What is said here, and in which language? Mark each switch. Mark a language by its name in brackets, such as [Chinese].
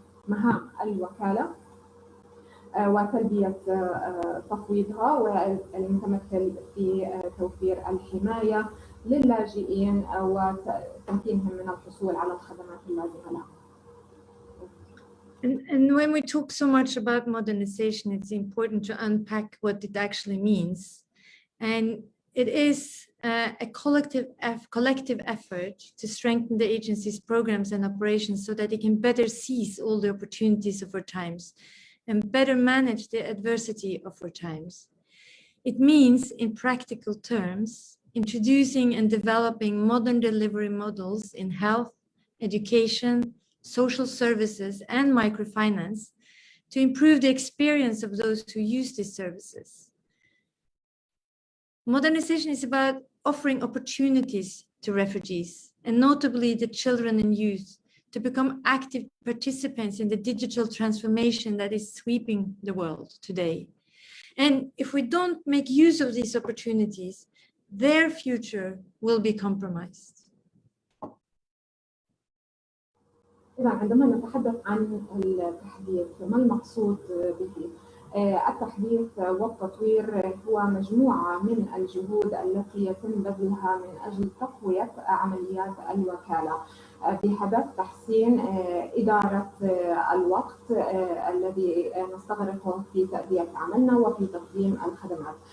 [Arabic] مهام الوكالة وتلبية تفويضها، والمتمثل في توفير الحماية للاجئين وتمكينهم من الحصول على الخدمات اللازمة لهم. [English] And when we talk so much about modernization, it's important to unpack what it actually means. And it is a collective effort to strengthen the agency's programs and operations so that it can better seize all the opportunities of our times and better manage the adversity of our times. It means, in practical terms, introducing and developing modern delivery models in health, education, social services, and microfinance to improve the experience of those who use these services. Modernization is about offering opportunities to refugees, and notably the children and youth, to become active participants in the digital transformation that is sweeping the world today. And if we don't make use of these opportunities, their future will be compromised. [Arabic] إذا عندما نتحدث عن التحديث، ما المقصود به؟ التحديث والتطوير هو مجموعة من الجهود التي يتم بذلها من أجل تقوية عمليات الوكالة بهدف تحسين إدارة الوقت الذي نستغرقه في تأدية عملنا وفي تقديم الخدمات.